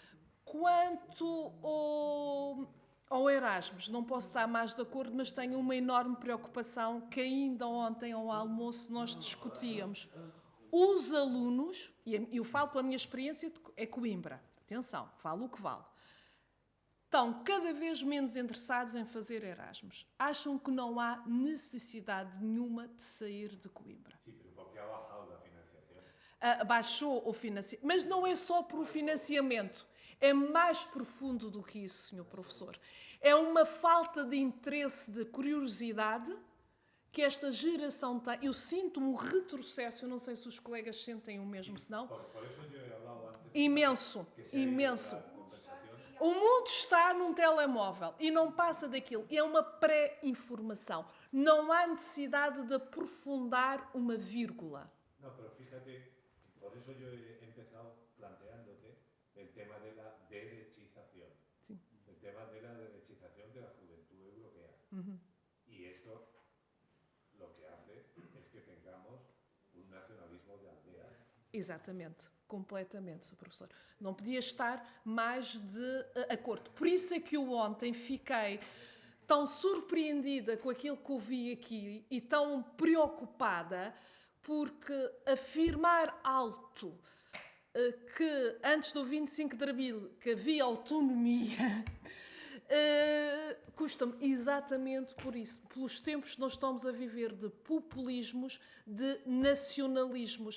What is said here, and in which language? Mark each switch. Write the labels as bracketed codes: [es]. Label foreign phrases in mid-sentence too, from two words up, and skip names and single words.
[pt] Quanto ao Erasmus, não posso estar mais de acordo, mas tenho uma enorme preocupação que ainda ontem ao almoço nós discutíamos. Os alunos, e eu falo pela minha experiência, é Coimbra, atenção, vale o que vale, estão cada vez menos interessados em fazer Erasmus. Acham que não há necessidade nenhuma de sair de Coimbra. [es] Sí, pero porque ha bajado la financiación. [pt] Baixou o financiamento, mas não é só por o financiamento. É mais profundo do que isso, Sr. Professor. É uma falta de interesse, de curiosidade que esta geração tem. Eu sinto um retrocesso, eu não sei se os colegas sentem o mesmo, se não. [es] Por eso yo he hablado antes. [pt] Imenso, imenso. O mundo está num telemóvel e não passa daquilo. É uma pré-informação. Não há necessidade de aprofundar uma vírgula. [es] No, pero fíjate, por eso yo he empezado planteándote el tema de la derechización. Sí. El tema de la derechización de la juventud europea. Y esto lo que hace es que tengamos un nacionalismo de aldea. [pt] Exatamente, completamente, Sr. Professor. Não podia estar mais de acordo. Por isso é que eu ontem fiquei tão surpreendida com aquilo que ouvi aqui e tão preocupada, porque afirmar alto que antes do 25 de Abril que havia autonomia custa-me exatamente por isso, pelos tempos que nós estamos a viver de populismos, de nacionalismos.